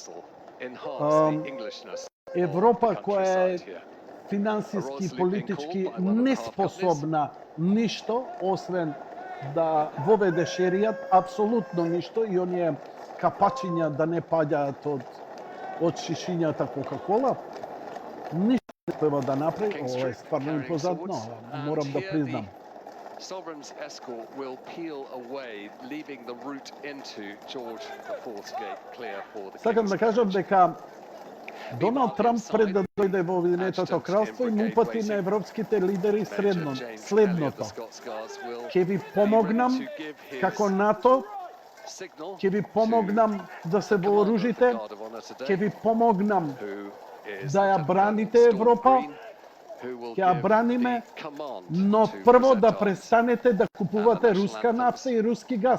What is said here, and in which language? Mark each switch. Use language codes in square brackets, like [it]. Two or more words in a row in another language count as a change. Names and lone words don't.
[mk] Европа која е финансиски и политички неспособна ништо, освен да воведе шеријат, апсолутно ништо, и оние капачиња да не паѓаат од шишињата Кока-Кола, ништо треба да направи, ова е стварно импозантно, морам да признам. [en] Sovereign's escort will peel away, leaving the route into George IV's gate clear for the [mk] Сакам да кажам дека Доналд Трамп пред да дојде во Обединетото кралство им упати на европските лидери следното. Ќе ви помогнам како НАТО, ќе ви помогнам да се вооружите, ќе ви помогнам да ја браните Европа, ќе ја браниме, но прво да престанете да купувате руска нафта и руски газ.